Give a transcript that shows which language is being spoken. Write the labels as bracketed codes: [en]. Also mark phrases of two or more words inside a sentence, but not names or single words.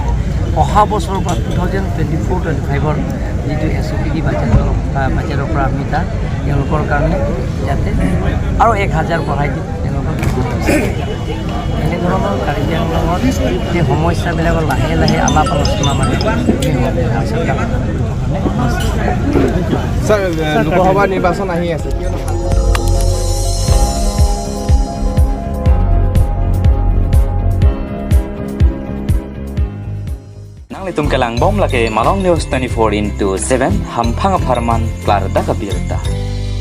[as] অহা বছৰৰ পৰা 2024-25ৰ যিটো SOPD বাজেটৰ পৰা আমি তাত তেওঁলোকৰ কাৰণে ইয়াতে আৰু 1000 বঢ়াই দিম তেওঁলোকক। এনেধৰণৰ কাৰ্বি আংলঙত সেই সমস্যাবিলাকৰ লাহে লাহে আলাপ আলোচনা মানে ছাৰ লোকসভা নিৰ্বাচন আহি আছে, [mjw] Nang litum kelang bom lake Malong News 24/7 hampang aparman klar da kabirta.